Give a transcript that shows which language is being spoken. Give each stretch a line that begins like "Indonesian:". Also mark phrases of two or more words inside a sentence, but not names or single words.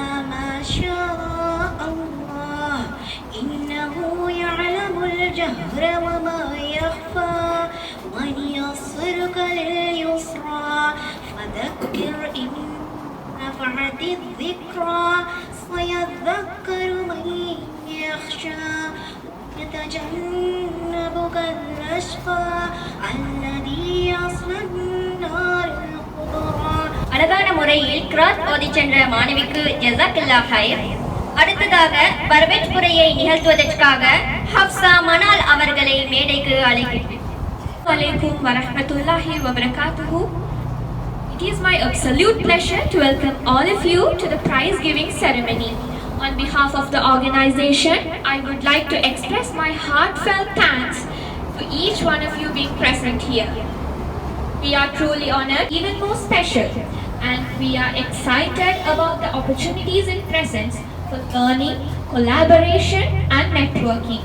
Arabic: ما شاء الله إنه يعلم الجهر وما يخفى ونيسرك لليسرى فذكر إن نفعت الذكرى سيذكر من يخشى يتجنبك الأشقى الذي يصلى النار الكبرى.
Tamil: அழகான முறையில் கிராத் ஓதி சென்ற மாணவிக்கு
Arabic: جزاك الله خير.
Tamil: அடுத்ததாக வரவேற்புரையை நிகழ்த்துவதற்காக ஹப்சா மனால் அவர்களை மேடைக்கு அழைக்கிறேன்.
Arabic: السلام عليكم ورحمة الله وبركاته.
English: It is my absolute pleasure to welcome all of you to the prize giving ceremony. On behalf of the organization, I would like to express my heartfelt thanks for each one of you being present here. We are truly honored, even more special, and we are excited about the opportunities in presence for learning, collaboration, and networking.